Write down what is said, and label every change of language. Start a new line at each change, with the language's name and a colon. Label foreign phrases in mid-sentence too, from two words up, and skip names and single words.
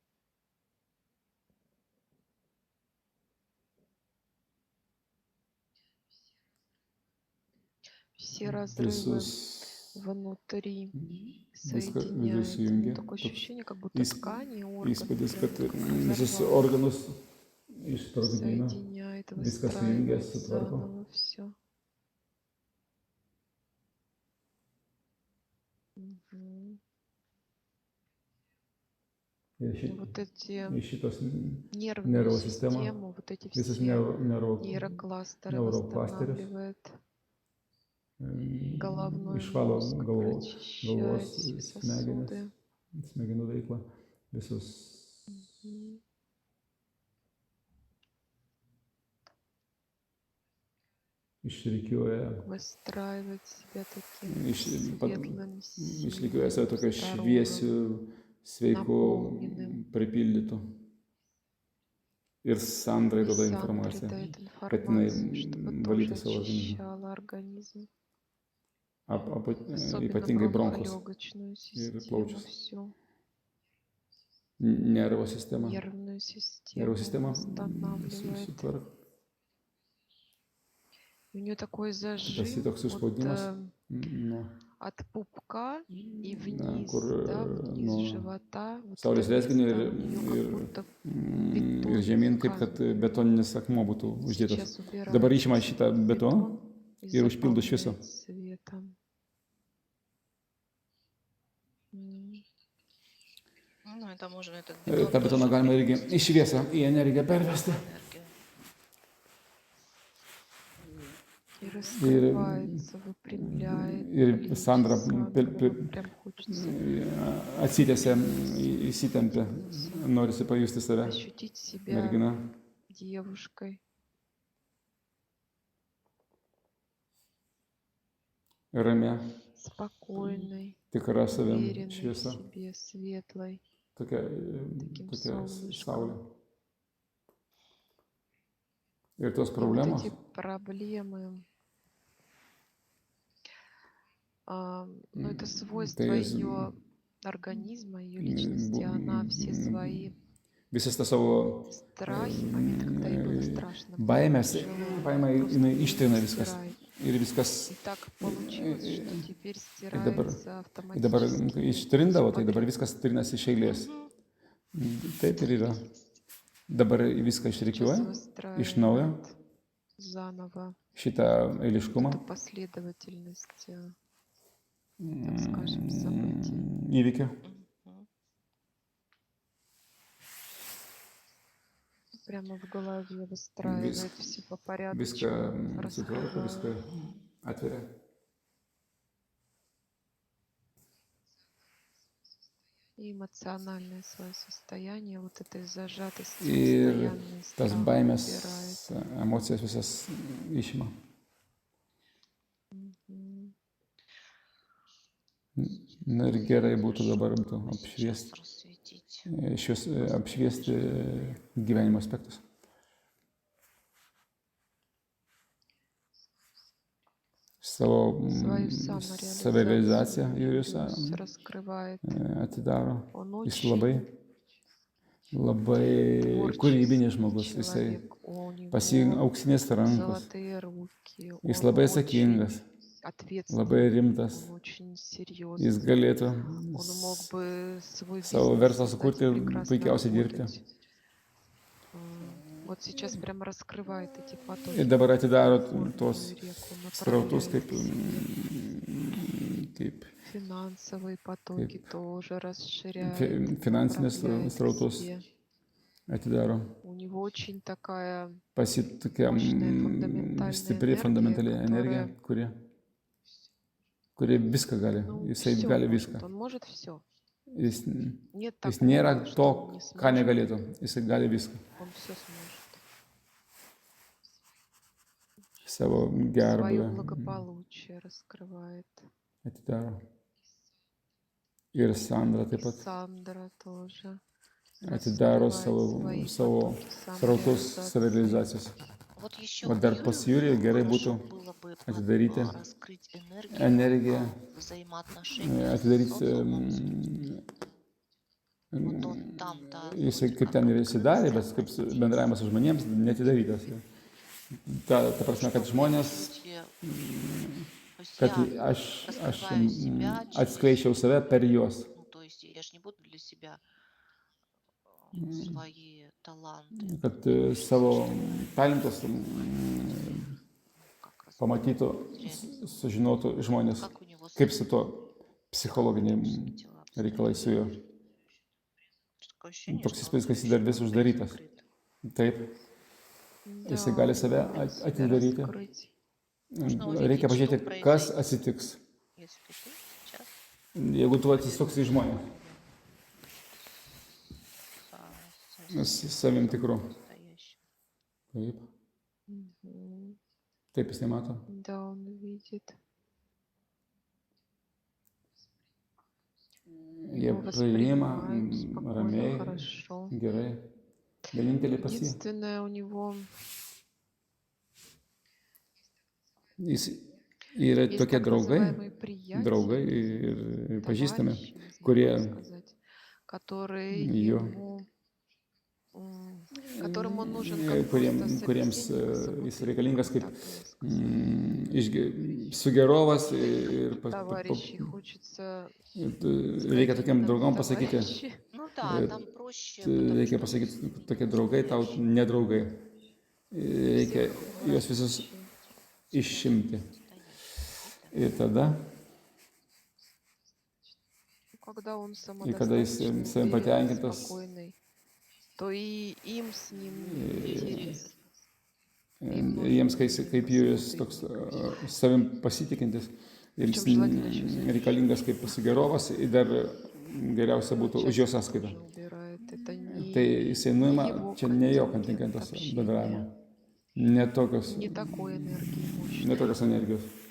Russian: Все разрывы
Lithuanian: visus,
Russian: внутри
Lithuanian: viską
Russian: соединяет.
Lithuanian: sujungia.
Russian: Такое
Lithuanian: Toks
Russian: ощущение, как будто ткани, органы
Lithuanian: įspūdis,
Russian: прям
Lithuanian: kad
Russian: так
Lithuanian: visus
Russian: разорвало.
Lithuanian: organus išsprogdina,
Russian: Соединяет,
Lithuanian: viską sujungia,
Russian: выстраивает
Lithuanian: sutvarko.
Russian: заново все.
Lithuanian: Ir
Russian: Вот эти
Lithuanian: iš šitos
Russian: нервную
Lithuanian: nervų sistemą,
Russian: систему, вот эти
Lithuanian: visus
Russian: все
Lithuanian: neuroklasterius
Russian: нейрокластеры восстанавливает, головной
Lithuanian: išvalo
Russian: мозг
Lithuanian: galvos
Russian: прочищает все
Lithuanian: smegenis,
Russian: сосуды.
Lithuanian: smegenų veiklą, visus Мгм. išrikiuoja,
Russian: Выстраивает себя таким
Lithuanian: iš- pat-
Russian: светлым,
Lithuanian: išrikiuoja save
Russian: сильным,
Lithuanian: tokiu šviesiu,
Russian: здоровым,
Lithuanian: sveiku,
Russian: наполненным.
Lithuanian: pripildytu. Ir Sandrai
Russian: И
Lithuanian: duoda
Russian: Сандре
Lithuanian: informaciją,
Russian: дает
Lithuanian: kad jinai
Russian: информацию, чтобы тоже
Lithuanian: valytų savo organizmą.
Russian: очищала организм. Особенно
Lithuanian: Ypatingai bronchus
Russian: бронхолегочную
Lithuanian: ir
Russian: систему,
Lithuanian: plaučius.
Russian: всю
Lithuanian: Nervų sistema.
Russian: нервную
Lithuanian: Nervų
Russian: систему
Lithuanian: sistema
Russian: восстанавливает.
Lithuanian: sutvarko.
Russian: У нее такой
Lithuanian: Pas jį
Russian: зажим
Lithuanian: toks
Russian: вот,
Lithuanian: užspaudimas, nu,
Russian: от пупка и вниз,
Lithuanian: kur
Russian: да, вниз
Lithuanian: nuo
Russian: живота. Вот
Lithuanian: saulės
Russian: это
Lithuanian: rezginio
Russian: место у нее как
Lithuanian: ir
Russian: будто
Lithuanian: ir žemyn, kaip kad
Russian: камень.
Lithuanian: betoninis akmuo būtų uždėtas.
Russian: Сейчас убирается
Lithuanian: Dabar išima
Russian: весь
Lithuanian: šitą
Russian: этот
Lithuanian: betoną
Russian: бетон и
Lithuanian: ir užpildo šviesą.
Russian: заполняет светом. Ну, это можно этот
Lithuanian: Ta betoną galima irgi į šviesą, į energiją pervesti.
Russian: энергию. И раскрывается, выпрямляет.
Lithuanian: Ir
Russian: Блин,
Lithuanian: Sandra
Russian: Сандра, вот прям хочется
Lithuanian: atsitęsia, įsitempia, norisi pajusti save,
Russian: ощутить себя
Lithuanian: mergina,
Russian: девушкой.
Lithuanian: ramia,
Russian: Спокойной,
Lithuanian: tikra savim,
Russian: уверенной в
Lithuanian: šviesa,
Russian: себе, светлой,
Lithuanian: tokia
Russian: солнышком.
Lithuanian: saulė. Ir tos
Russian: И вот
Lithuanian: problemos,
Russian: эти проблемы, ну, это свойство
Lithuanian: tai
Russian: ее организма, ее личности, она все свои
Lithuanian: visas tas savo
Russian: страхи, моменты, когда ей было страшно, было
Lithuanian: baimės,
Russian: тяжело,
Lithuanian: paima,
Russian: просто
Lithuanian: jinai ištrina viskas.
Russian: стирает.
Lithuanian: Ir viskas,
Russian: И так получилось, что теперь
Lithuanian: dabar,
Russian: стирается
Lithuanian: dabar
Russian: автоматически.
Lithuanian: ištrindavo,
Russian: всё
Lithuanian: tai dabar
Russian: подряд.
Lithuanian: viskas trinasi iš eilės. Мгм. Taip ir yra. Dabar viską
Russian: Сейчас
Lithuanian: išrikiuoja iš naujo,
Russian: выстраивает заново
Lithuanian: šitą eiliškumą,
Russian: эту последовательность, так скажем, событий.
Lithuanian: įvykio. Мгм.
Russian: прямо в голове выстраивает все по порядку,
Lithuanian: viską sutvarko, viską
Russian: раскрывает.
Lithuanian: atveria.
Russian: И эмоциональное свое состояние, вот этой зажатости
Lithuanian: Ir
Russian: постоянной
Lithuanian: tas
Russian: страх
Lithuanian: baimės
Russian: убирает.
Lithuanian: emocijas visas išima. Мгм. Na ir gerai būtų dabar
Russian: Сейчас
Lithuanian: apšviesti,
Russian: рассветить.
Lithuanian: apšviesti gyvenimo aspektus. Savo
Russian: Свою
Lithuanian: savirealizaciją
Russian: самореализацию
Lithuanian: Jurijus
Russian: Юриус раскрывает.
Lithuanian: atidaro.
Russian: Он
Lithuanian: Jis
Russian: очень
Lithuanian: labai kūrybinis
Russian: творческий
Lithuanian: žmogus, jisai
Russian: человек, у
Lithuanian: pas jį
Russian: него
Lithuanian: auksinės rankos,
Russian: золотые руки,
Lithuanian: jis
Russian: он
Lithuanian: labai
Russian: очень
Lithuanian: atsakingas, labai
Russian: ответственный,
Lithuanian: rimtas,
Russian: он очень
Lithuanian: jis
Russian: серьезный.
Lithuanian: galėtų
Russian: Он мог бы свой
Lithuanian: savo
Russian: бизнес
Lithuanian: verslą
Russian: создать
Lithuanian: sukurti
Russian: и
Lithuanian: ir
Russian: прекрасно
Lithuanian: puikiausiai dirbti.
Russian: работать. Вот сейчас прямо раскрывает эти
Lithuanian: Ir
Russian: потоки,
Lithuanian: dabar atidaro
Russian: горную
Lithuanian: tuos
Russian: реку,
Lithuanian: srautus
Russian: направляет
Lithuanian: kaip,
Russian: к себе.
Lithuanian: kaip
Russian: Финансовые потоки тоже расширяет,
Lithuanian: finansinės
Russian: направляет к
Lithuanian: srautus
Russian: себе.
Lithuanian: atidaro.
Russian: У него очень такая
Lithuanian: Pas jį tokia
Russian: мощная фундаментальная
Lithuanian: stipri fundamentali energija,
Russian: которая,
Lithuanian: kuri viską gali,
Russian: ну,
Lithuanian: jisai
Russian: все
Lithuanian: gali
Russian: может,
Lithuanian: viską.
Russian: он может все.
Lithuanian: Jis,
Russian: Нет
Lithuanian: jis
Russian: такого,
Lithuanian: nėra
Russian: что
Lithuanian: to,
Russian: он не
Lithuanian: ką
Russian: сможет.
Lithuanian: negalėtų, jisai gali viską.
Russian: Он все сможет.
Lithuanian: Savo
Russian: Свое
Lithuanian: gerbuvę
Russian: благополучие раскрывает.
Lithuanian: atidaro. Ir Sandra taip
Russian: И
Lithuanian: pat
Russian: Сандра тоже
Lithuanian: atidaro
Russian: раскрывает свои
Lithuanian: savo
Russian: потоки
Lithuanian: srautus
Russian: самореализации.
Lithuanian: savirealizacijos.
Russian: Вот еще
Lithuanian: O dar pas Jurijų gerai būtų
Russian: хорошо было бы
Lithuanian: atidaryti
Russian: раскрыть
Lithuanian: energiją,
Russian: взаимоотношения с
Lithuanian: atidaryti,
Russian: социумом. Вот он там-то
Lithuanian: jisai
Russian: вроде
Lithuanian: kaip ten ir įsidarė, bet
Russian: открылся,
Lithuanian: kaip bendravimas su žmonėms netidarytas. Ta prasme, kad žmonės,
Russian: то есть
Lithuanian: kad
Russian: я
Lithuanian: aš
Russian: раскрываю себя
Lithuanian: atskleičiau save per juos.
Russian: ну, то есть я же не буду для себя свои таланты
Lithuanian: Kad savo talentus
Russian: как раскрыть.
Lithuanian: pamatytų, sužinotų žmonės,
Russian: Как у него
Lithuanian: kaip su to psichologiniai
Russian: дела
Lithuanian: reikalai su juo.
Russian: Такое ощущение,
Lithuanian: Toks
Russian: что
Lithuanian: įspūdis, kad jis dar vis uždarytas. Taip, jisai gali save atidaryti.
Russian: Раскрыть.
Lithuanian: Reikia pažiūrėti, kas atsitiks,
Russian: если ты сейчас
Lithuanian: jeigu tu atsisuksi į žmonės, su savim tikru.
Russian: настоящим.
Lithuanian: Taip, Мгм. taip jis nemato.
Russian: Да, он видит.
Lithuanian: Jie
Russian: Его
Lithuanian: priima
Russian: воспринимают спокойно,
Lithuanian: ramiai,
Russian: хорошо.
Lithuanian: gerai. Vienintelė pas jį.
Russian: Единственное, у него
Lithuanian: Jis yra
Russian: есть
Lithuanian: tokie
Russian: так
Lithuanian: draugai
Russian: называемые приятели,
Lithuanian: ir pažįstami,
Russian: товарищи, не знаю,
Lithuanian: kurie
Russian: как сказать, которые
Lithuanian: jo,
Russian: ему, которым он нужен как просто
Lithuanian: kuriems
Russian: собеседник,
Lithuanian: jis reikalingas kaip
Russian: так мне сказать.
Lithuanian: sugerovas ir
Russian: Товарищи, хочется
Lithuanian: reikia tokiam
Russian: сказать
Lithuanian: draugam
Russian: именно
Lithuanian: pasakyti,
Russian: Ну товарищи. да, там проще, потому
Lithuanian: reikia
Russian: что
Lithuanian: pasakyti, tokie draugai tau nedraugai. Reikia juos visus išimti. Ir tada,
Russian: Когда он
Lithuanian: kada jis
Russian: самодостаточный,
Lithuanian: savim
Russian: уверенный,
Lithuanian: patenkintas,
Russian: спокойный, то и им с ним не интересно.
Lithuanian: jiems kaip Jurijus toks savim pasitikintis ir jis reikalingas kaip sugerovas ir dar geriausia būtų už jo sąskaitą. Tai jisai nuima, čia ne jo kontingentas bendravimo, ne tokios energijos.